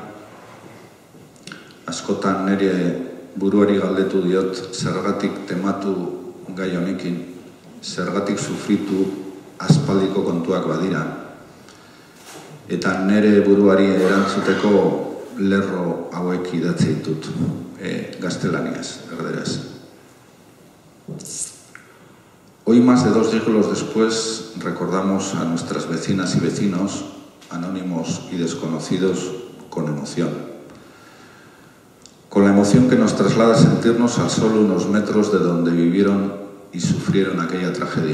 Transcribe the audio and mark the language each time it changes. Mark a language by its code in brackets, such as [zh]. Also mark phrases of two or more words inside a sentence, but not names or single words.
[eu] Askotan nire buruari galdetu diot zergatik tematu gai honekin, zergatik sufritu aspaldiko kontuak badira. Eta nire buruari erantzuteko lerro hauek idatzi ditut, gaztelaniaz, erderaz. [es] Hoy, más de 2 siglos después, recordamos a nuestras vecinas y vecinos, anónimos y desconocidos, con emoción. Con la emoción que nos traslada a sentirnos a solo unos metros de donde vivieron y sufrieron aquella tragedia.